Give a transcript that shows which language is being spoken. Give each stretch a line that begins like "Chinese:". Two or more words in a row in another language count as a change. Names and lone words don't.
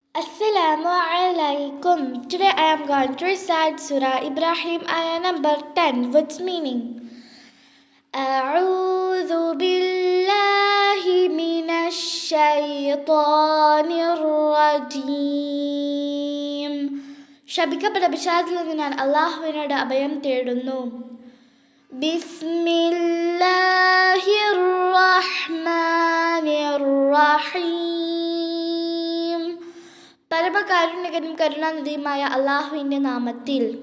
Arabic: السلام عليكم.
English: Today I am going to recite Surah Ibrahim ayah number 10 with meaning.
Arabic: أعوذ بالله من الشيطان الرجيم.
Malayalam: ശപിക്കപ്പെട്ട പിശാചിൽ നിന്ന് ഞാൻ അല്ലാഹുവിനോട് അഭയം തേടുന്നു.
Arabic: بسم الله الرحمن الرحيم.
Malayalam: പരമകാരുണ്യകനും കരുണാനിധിയുമായ അല്ലാഹുവിൻ്റെ നാമത്തിൽ.